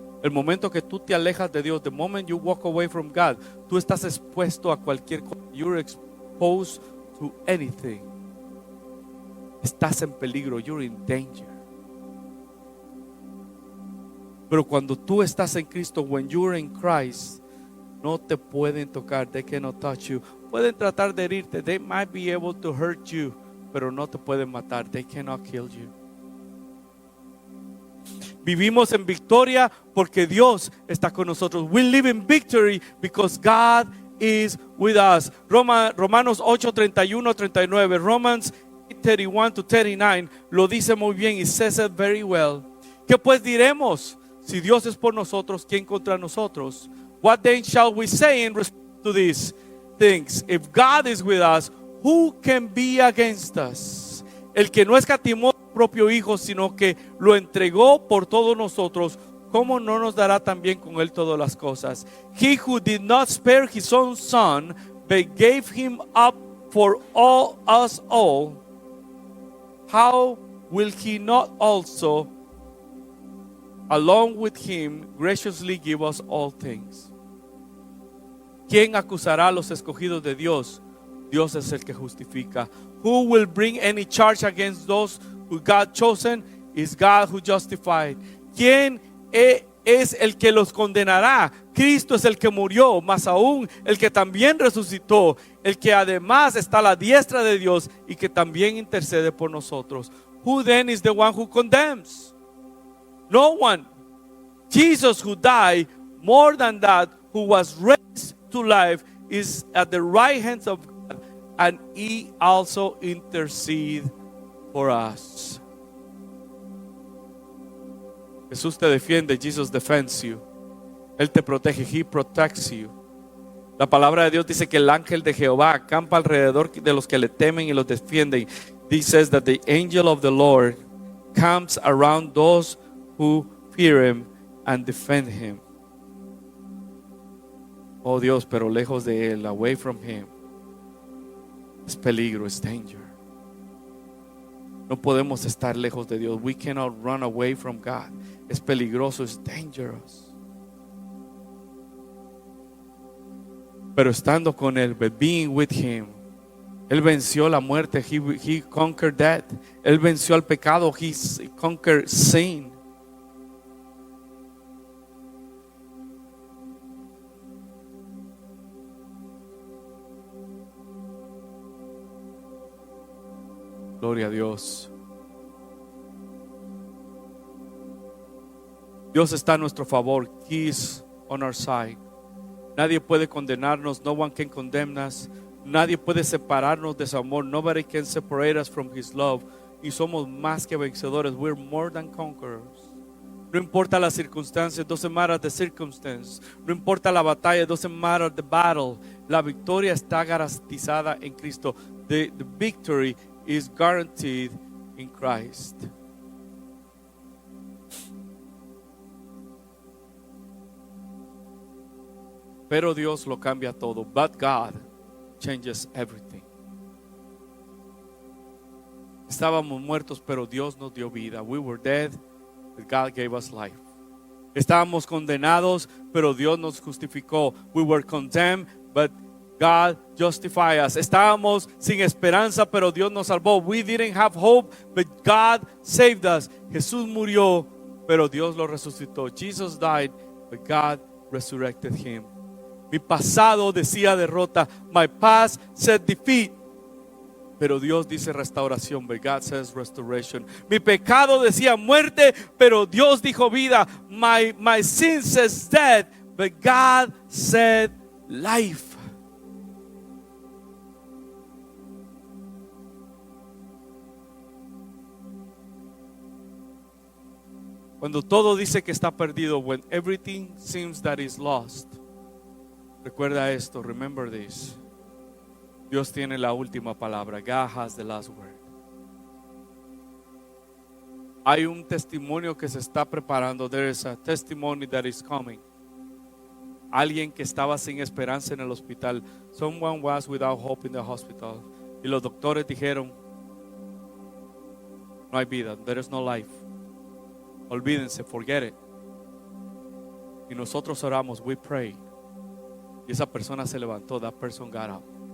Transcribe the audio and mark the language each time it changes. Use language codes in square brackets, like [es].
[es] El momento que tú te alejas de Dios, [en] the moment you walk away from God, [es] tú estás expuesto a cualquier cosa. [en] You're exposed to anything. [es] Estás en peligro. [en] You're in danger. [es] Pero cuando tú estás en Cristo, [en] when you're in Christ, [es] no te pueden tocar. [en] They cannot touch you. [es] Pueden tratar de herirte. [en] They might be able to hurt you, [es] pero no te pueden matar. [en] They cannot kill you. [es] Vivimos en victoria porque Dios está con nosotros. [en] We live in victory because God is with us. [es] Romanos 8:31-39. Romans 31-39 lo dice muy bien. [en] It says it very well. [es] ¿Qué pues diremos? Si Dios es por nosotros, ¿quién contra nosotros? [en] What then shall we say in response to these things? If God is with us, who can be against us? [es] El que no escatimó a su propio Hijo, sino que lo entregó por todos nosotros, ¿cómo no nos dará también con Él todas las cosas? [en] He who did not spare His own Son, but gave Him up for us all, how will He not also along with Him graciously give us all things? [es] ¿Quién acusará a los escogidos de Dios? Dios es el que justifica. [en] Who will bring any charge against those who God chosen? Is God who justified. [es] ¿Quién es el que los condenará? Cristo es el que murió, más aún el que también resucitó, el que además está a la diestra de Dios y que también intercede por nosotros. [en] Who then is the one who condemns? No one. Jesus who died, more than that, who was raised to life, is at the right hand of God, and he also intercedes for us. [es] Jesús te defiende. [en] Jesus defends you. [es] Él te protege. [en] He protects you. [es] La palabra de Dios dice que el ángel de Jehová acampa alrededor de los que le temen y los defienden. [en] He says that the angel of the Lord camps around those who fear him and defend him. [es] Oh Dios, pero lejos de él, [en] away from him, [es] es peligro, es danger. No podemos estar lejos de Dios. [en] We cannot run away from God. [es] Es peligroso, es dangerous. Pero estando con él, [en] but being with him, [es] él venció la muerte. [en] He conquered death. [es] Él venció al pecado. [en] He conquered sin. [es] Gloria a Dios. Dios está a nuestro favor. [en] He is on our side. [es] Nadie puede condenarnos. [en] No one can condemn us. [es] Nadie puede separarnos de su amor. [en] Nobody can separate us from his love. [es] Y somos más que vencedores. [en] We're more than conquerors. [es] No importa las circunstancias. [en] Doesn't matter the circumstance. [es] No importa la batalla. [en] Doesn't matter the battle. [es] La victoria está garantizada en Cristo. [en] The victory is guaranteed in Christ. [es] Pero Dios lo cambia todo. [en] But God changes everything. [es] Estábamos muertos, pero Dios nos dio vida. [en] We were dead, but God gave us life. [es] Estábamos condenados, pero Dios nos justificó. [en] We were condemned, but God justified us. [es] Estábamos sin esperanza, pero Dios nos salvó. [en] We didn't have hope, but God saved us. [es] Jesús murió, pero Dios lo resucitó. [en] Jesus died, but God resurrected him. [es] Mi pasado decía derrota. [en] My past said defeat. [es] Pero Dios dice restauración. [en] But God says restoration. [es] Mi pecado decía muerte, pero Dios dijo vida. [en] My sin says death, but God said life. [es] Cuando todo dice que está perdido, [en] when everything seems that is lost, [es] recuerda esto, [en] remember this. [es] Dios tiene la última palabra. [en] God has the last word. [es] Hay un testimonio que se está preparando. [en] There is a testimony that is coming. [es] Alguien que estaba sin esperanza en el hospital. [en] Someone was without hope in the hospital. [es] Y los doctores dijeron, no hay vida, [en] there is no life. [es] Olvídense, [en] forget it. [es] Y nosotros oramos, [en] we pray. [es] Y esa persona se levantó, [en] that person got up.